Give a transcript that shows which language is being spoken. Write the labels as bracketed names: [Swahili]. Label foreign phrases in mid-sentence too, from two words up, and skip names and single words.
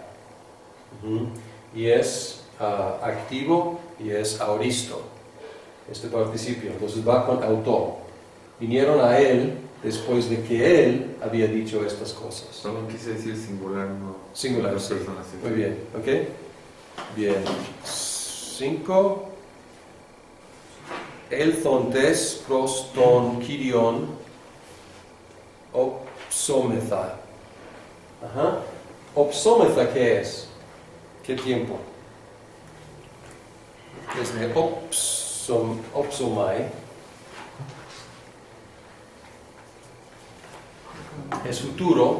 [Spanish] Y es activo y es auristo, este participio. Entonces va con auto. Vinieron a él después de que él había dicho estas cosas. Solo quise decir singular, no. Singular, Dos sí. personas, sí. Muy bien, ¿ok? Bien. 5. [Greek] ἐλθόντες πρὸς τὸν κύριον ὀψόμεθα. [Spanish] Ajá. Opsometha, ¿qué es? ¿Qué tiempo? Desde opsomai. Es futuro.